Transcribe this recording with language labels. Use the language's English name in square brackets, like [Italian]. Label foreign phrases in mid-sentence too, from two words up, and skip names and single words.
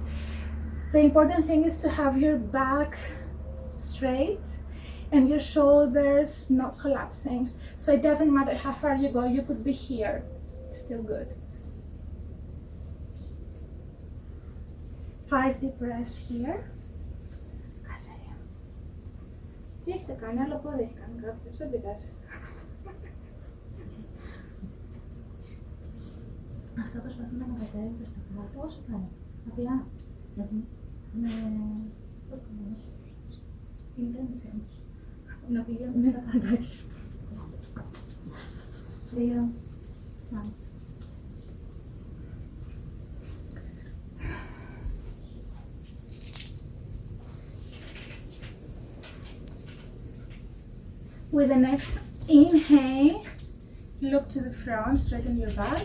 [English] The important thing is to have your back straight and your shoulders not collapsing. So it doesn't matter how far you go, you could be here. It's still good. 5 deep breaths here. [Greek] Τι έχετε κάνει, άλλο πόδι έχει κάνει κάποιος, δεν πειράζει. Αυτό προσπαθούμε να κατέβει προς τα κάτω, όσο κάνει. Απλά, με, πώς το λένε, intention. Να πηγαίνουμε στα κάτω. 2, πάμε. [English] With the next inhale, look to the front, straighten your back.